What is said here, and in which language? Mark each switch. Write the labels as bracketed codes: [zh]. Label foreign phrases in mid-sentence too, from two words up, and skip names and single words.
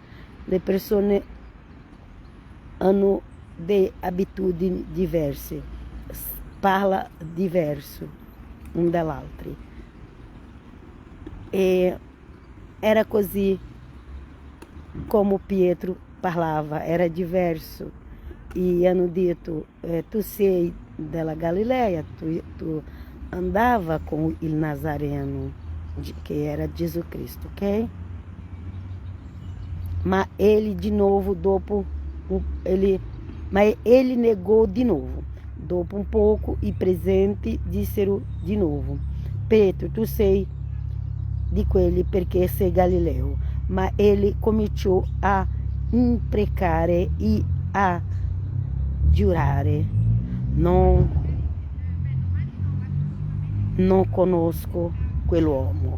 [it] Le persone hanno delle abitudini diverse, parla diverso un dall'altro. E era così come Pietro parlava, era diverso. E hanno detto, tu sei della Galileia, tu andava com il Nazareno, [pt] que era Jesus Cristo, [it] ok? [pt] Mas ele de novo, ele negou de novo. Dopo um pouco [it] e presente dissero [pt] de novo, Pedro, [it] tu sei di quelli perché sei Galileo. Ma ele cominciò a imprecare e a giurare, non conosco quell'uomo.